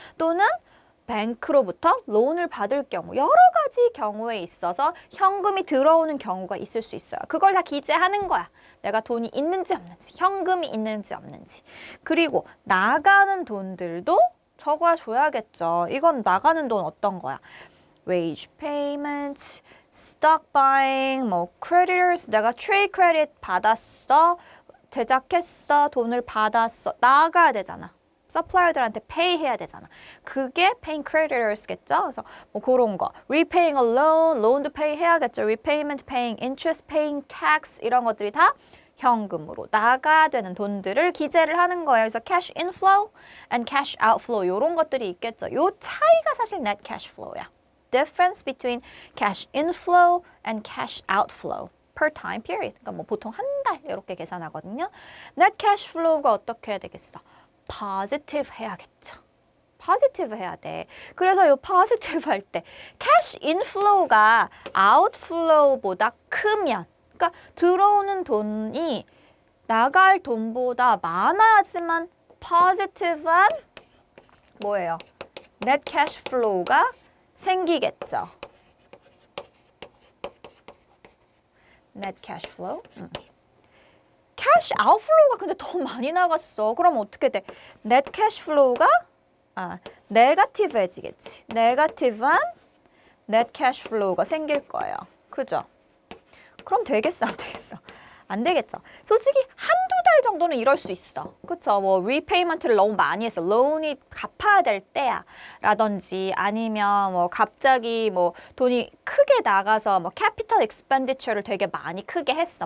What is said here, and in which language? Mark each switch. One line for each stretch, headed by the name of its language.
Korean: 또는 뱅크로부터 론을 받을 경우 여러 가지 경우에 있어서 현금이 들어오는 경우가 있을 수 있어요. 그걸 다 기재하는 거야. 내가 돈이 있는지 없는지, 현금이 있는지 없는지. 그리고 나가는 돈들도 적어줘야겠죠. 이건 나가는 돈 어떤 거야?
English: wage payments, stock buying,
Korean: 뭐 creditors, 내가 trade credit 받았어, 제작했어, 돈을 받았어. 나가야 되잖아. 서플라이어들한테 pay 해야 되잖아. 그게
English: paying creditors
Korean: 겠죠? 그래서 뭐 그런 거.
English: repaying a loan,
Korean: loan도 pay 해야겠죠.
English: repayment, paying interest, paying tax
Korean: 이런 것들이 다 현금으로 나가야 되는 돈들을 기재를 하는 거예요. 그래서
English: cash inflow and cash outflow
Korean: 이런 것들이 있겠죠. 요 차이가 사실 net cash flow야.
English: difference between cash inflow and cash outflow per time period.
Korean: 그러니까 뭐 보통 한 달 이렇게 계산하거든요. net cash flow가 어떻게 해야 되겠어? positive 해야겠죠. positive 해야 돼. 그래서 이 positive 할 때 cash inflow가 outflow보다 크면, 그러니까 들어오는 돈이 나갈 돈보다 많아야지만 positive한 뭐예요? net cash flow가 생기겠죠. net cash flow. cash outflow가 근데 더 많이 나갔어. 그럼 어떻게 돼? net cash flow가 네거티브해지겠지. 네거티브한 net cash flow가 생길 거예요. 그죠? 그럼 되겠어, 안 되겠어? 안 되겠죠. 솔직히 한두 달 정도는 이럴 수 있어. 그쵸? 뭐 리페이먼트를 너무 많이 했어. 론이 갚아야 될 때야. 라든지 아니면 뭐 갑자기 뭐 돈이 크게 나가서 뭐 캐피털 익스펜디처를 되게 많이 크게 했어.